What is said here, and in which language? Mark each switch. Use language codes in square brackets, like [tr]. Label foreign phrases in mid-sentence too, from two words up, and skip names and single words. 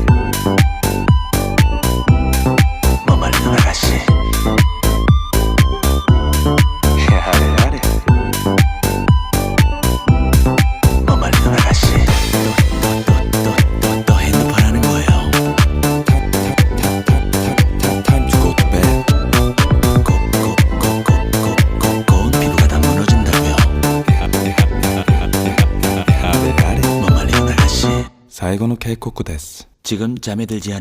[ko] 뭐 말리는 아가씨. 아래 아래 뭐 말리는 아가씨. 또 핸드폰 하는 거예요. [en] Time to go to bed [ko] 고운 피부가 다 무너진다고요. 아래 아래 뭐 말리는 아가씨. [ja] 最後の警告です [ko] 지금 잠에 들지 않